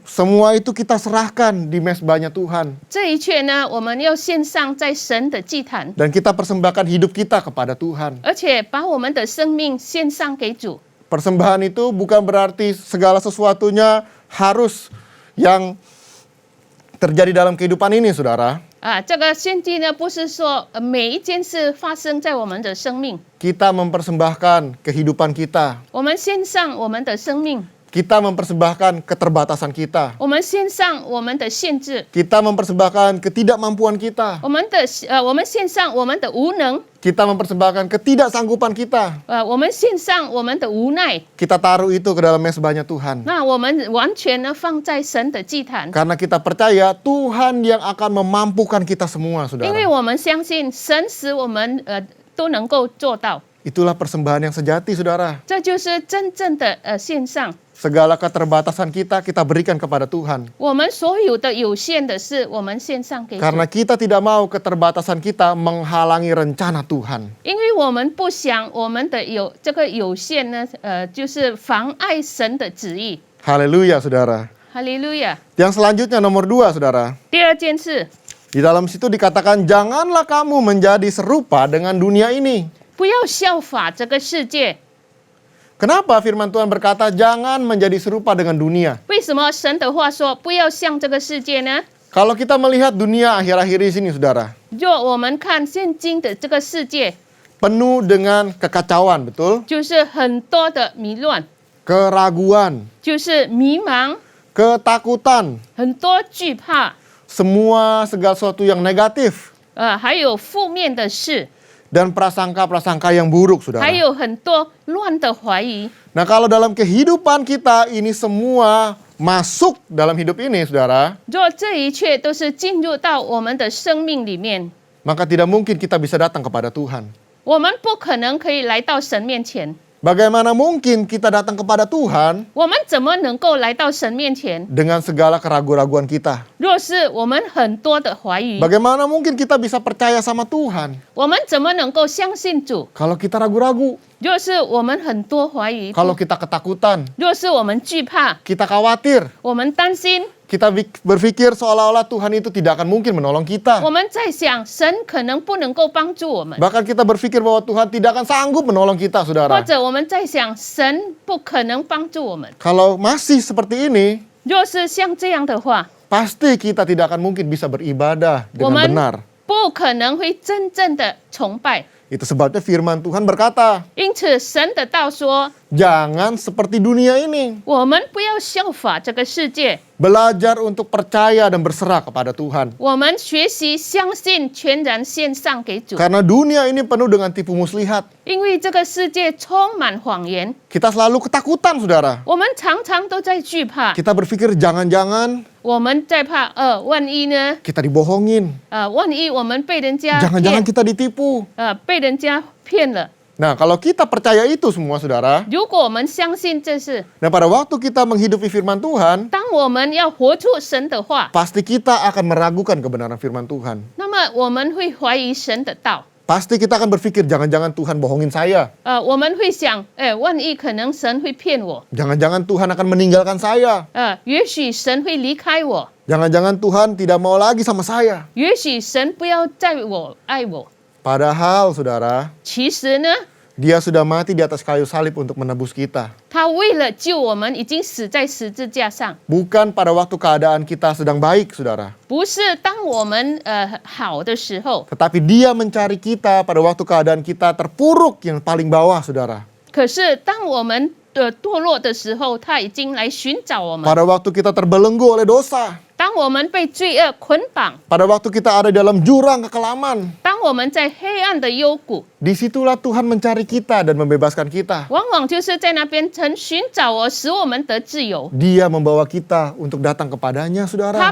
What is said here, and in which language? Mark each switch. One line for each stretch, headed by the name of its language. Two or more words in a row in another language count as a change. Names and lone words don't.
Indonesian: Semua itu kita serahkan di mesbahnya Tuhan.
Chinese: 这一切呢，我们要献上在神的祭坛，
Indonesian: Dan kita persembahkan hidup kita kepada Tuhan.
Chinese: 而且把我们的生命献上给主。
Indonesian: Persembahan itu bukan berarti segala sesuatunya harus yang terjadi dalam kehidupan ini, saudara.
Chinese: 这个献祭呢，不是说每一件事发生在我们的生命，
Indonesian: Kita mempersembahkan kehidupan kita.
Chinese: 我们献上我们的生命，
Indonesian: Kita mempersembahkan keterbatasan kita.
Chinese: 我们献上我们的限制，
Indonesian: Kita mempersembahkan ketidakmampuan kita.
Chinese: 我们献上我们的无能，
Indonesian: Kita mempersembahkan ketidaksanggupan kita.
Chinese: 我们献上我们的无奈。
Indonesian: Kita taruh itu ke dalam mesbahnya Tuhan.
Chinese: 那我们完全呢放在神的祭坛，
Indonesian: Karena kita percaya Tuhan yang akan memampukan kita semua,
Chinese: 因为
Indonesian: saudara.
Chinese: 我们相信神使我们都能够做到，
Indonesian: Itulah persembahan yang sejati, saudara.
Chinese: 这就是真正的献上。
Indonesian: Segala keterbatasan kita berikan kepada Tuhan.
Chinese: 我们所有的有限的事，我们献上给主，
Indonesian: Karena kita tidak mau keterbatasan kita menghalangi rencana Tuhan.
Chinese: 因为我们不想我们的这个有限呢，就是妨碍神的旨意。
Indonesian: Haleluya, saudara.
Chinese: 哈利路亚。
Indonesian: Yang selanjutnya nomor 2, saudara.
Chinese: 第二件事，
Indonesian: Di dalam situ dikatakan, janganlah kamu menjadi serupa dengan dunia ini.
Chinese: 不要效法这个世界。
Indonesian: Kenapa firman Tuhan berkata jangan menjadi serupa dengan dunia?
Chinese: 为什么神的话说不要像这个世界呢？
Indonesian: Kalau kita melihat dunia akhir-akhir di sini, saudara,
Chinese: 若我们看现今的这个世界，
Indonesian: penuh dengan kekacauan, betul?
Chinese: 就是很多的迷乱，
Indonesian: Keraguan,
Chinese: 就是迷茫，
Indonesian: ketakutan,
Chinese: 很多惧怕，
Indonesian: semua segala sesuatu yang negatif,
Chinese: 还有负面的事，
Indonesian: dan prasangka-prasangka yang buruk, saudara.
Chinese: 还有很多乱的怀疑。
Indonesian: Nah, kalau dalam kehidupan kita ini semua masuk dalam hidup ini, saudara,
Chinese: 若这一切都是进入到我们的生命里面，
Indonesian: maka tidak mungkin kita bisa datang kepada Tuhan.
Chinese: 我们不可能可以来到神面前。
Indonesian: Bagaimana mungkin kita datang kepada Tuhan
Chinese: 我们怎么能够来到神面前？
Indonesian: dengan segala keraguan-raguan kita?
Chinese: 若是我们很多的怀疑，
Indonesian: Bagaimana mungkin kita bisa percaya sama Tuhan
Chinese: 我们怎么能够相信主？
Indonesian: kalau kita ragu-ragu,
Chinese: 若是我们很多怀疑，
Indonesian: kalau kita ketakutan,
Chinese: 若是我们惧怕，
Indonesian: kita khawatir,
Chinese: 我们担心，
Indonesian: kita berpikir seolah-olah Tuhan itu tidak akan mungkin menolong kita.
Chinese: 我们在想神可能不能够帮助我们，
Indonesian: Bahkan kita berpikir bahwa Tuhan tidak akan sanggup menolong kita,
Chinese: 或
Indonesian: saudara.
Chinese: 者我们在想神不可能帮助我们。
Indonesian: Kalau masih seperti ini,
Chinese: 若是像这样的话，
Indonesian: pasti kita tidak akan mungkin bisa beribadah
Chinese: 我
Indonesian: dengan
Chinese: 们
Indonesian: benar.
Chinese: 不可能会真正的崇拜。
Indonesian: Itu sebabnya firman Tuhan berkata,
Chinese: 因此，神的道说，
Indonesian: jangan seperti dunia ini.
Chinese: 我们不要效法这个世界，
Indonesian: Belajar untuk percaya dan berserah kepada Tuhan.
Chinese: 我们学习相信，全然献上给主。
Indonesian: Karena dunia ini penuh dengan tipu muslihat.
Chinese: 因为这个世界充满谎言，
Indonesian: Kita selalu ketakutan, saudara.
Chinese: 我们常常都在惧怕，
Indonesian: Kita berpikir jangan-jangan
Chinese: 我们在怕，万一呢？
Indonesian: kita dibohongin.
Chinese: 万一我们被人家
Indonesian: Jangan-jangan
Chinese: 骗，
Indonesian: kita ditipu.
Chinese: 被人家骗了。
Indonesian: Nah, kalau kita percaya itu semua, saudara,
Chinese: 如果我们相信这是，
Indonesian: dan pada waktu kita menghidupi firman Tuhan,
Chinese: 当我们要活出神的话，
Indonesian: pasti kita akan meragukan kebenaran firman Tuhan.
Chinese: 那么我们会怀疑神的道。
Indonesian: Pasti kita akan berpikir, jangan-jangan Tuhan bohongin saya.
Chinese: 我们会想，万一可能神会骗我，
Indonesian: Jangan-jangan Tuhan akan meninggalkan saya.
Chinese: 也许神会离开我，
Indonesian: Jangan-jangan Tuhan tidak mau lagi sama saya.
Chinese: 也许神不要再爱我。
Indonesian: Padahal, saudara,
Chinese: 其实呢，
Indonesian: Dia sudah mati di atas kayu salib untuk menebus kita.
Chinese: 他为了救我们，已经死在十字架上。
Indonesian: Bukan pada waktu keadaan kita sedang baik, saudara.
Chinese: 不是当我们好的时候，
Indonesian: Tetapi dia mencari kita pada waktu keadaan kita terpuruk yang paling bawah, saudara.
Chinese: 可是当我们堕落的时候，他已经来寻找我们。
Indonesian: Pada waktu kita terbelenggu oleh dosa.
Chinese: 当我们被罪恶捆绑，
Indonesian: Pada waktu kita ada dalam jurang kekelaman.
Chinese: 当我们在黑暗的幽谷，
Indonesian: Disitulah Tuhan mencari kita dan membebaskan kita.
Chinese: 往往就是在那边曾寻找我，使我们得自由。
Indonesian: Dia membawa kita untuk datang kepadanya,
Chinese: 他
Indonesian: saudara.